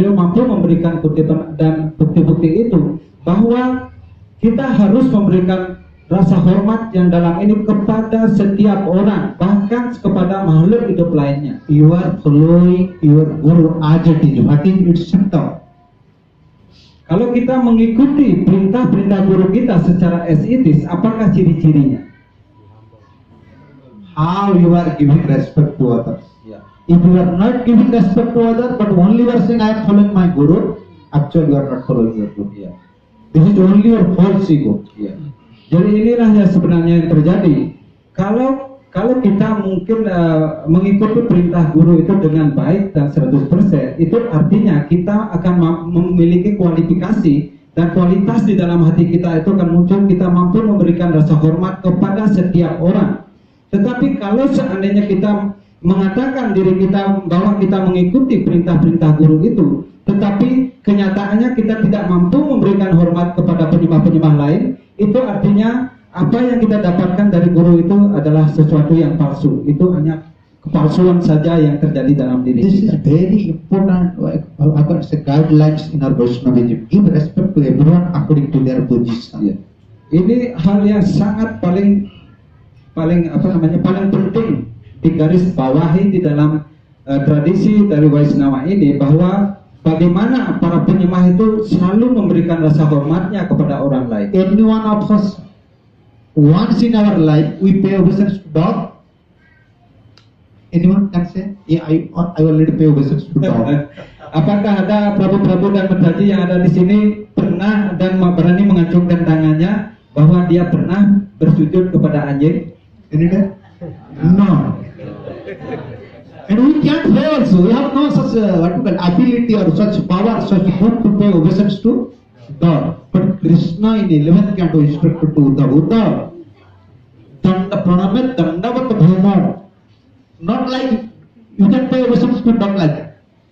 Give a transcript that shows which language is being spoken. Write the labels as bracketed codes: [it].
[id] Beliau mampu memberikan kutipan dan bukti-bukti itu bahwa kita harus memberikan rasa hormat yang dalam ini kepada setiap orang, bahkan kepada makhluk hidup lainnya. [en] You are following your Guru as it is. What is its symptom? [id] Kalau kita mengikuti perintah-perintah guru kita secara [en] as it is, [id] apakah ciri-cirinya? [en] How you are giving respect to others. [id] Ya. [en] If you are not giving respect to others, but only you are saying I am following my Guru, actually you are not following your Guru. [id] Ya. [en] This is only your false ego. [id] Ya. Jadi inilah yang sebenarnya yang terjadi. Kalau kita mungkin mengikuti perintah guru itu dengan baik dan 100%, itu artinya kita akan memiliki kualifikasi dan kualitas di dalam hati kita itu akan muncul. Kita mampu memberikan rasa hormat kepada setiap orang. Tetapi kalau seandainya kita mengatakan diri kita bahwa kita mengikuti perintah-perintah guru itu, tetapi kenyataannya kita tidak mampu memberikan hormat kepada penyembah-penyembah lain, itu artinya apa yang kita dapatkan dari guru itu adalah sesuatu yang palsu. Itu hanya kepalsuan saja yang terjadi dalam diri [en] This [id] kita. [en] is very important. I can say guidelines in our Vaishnavism. Give respect to everyone according to their position. [id] Ya. Ini hal yang sangat paling penting digaris bawahi di dalam tradisi dari Vaishnava ini, bahwa bagaimana para penyembah itu selalu memberikan rasa hormatnya kepada orang lain. [en] Any one of us, once in our life, we pay obeisance to dog. Anyone can say, yeah, I already pay obeisance to dog. [id] Apakah ada prabu-prabu dan mendaji yang ada di sini pernah dan berani mengacungkan tangannya bahwa dia pernah bersujud kepada anjing? [en] Any day? No. And we can't pay also. We have no such ability or such power, such good to pay obeisance to God. But Krishna in 11th canto instructed to Uddhava, Danda Pranamet Dandavat Bhuma. Not like you can pay obeisance to dog like that.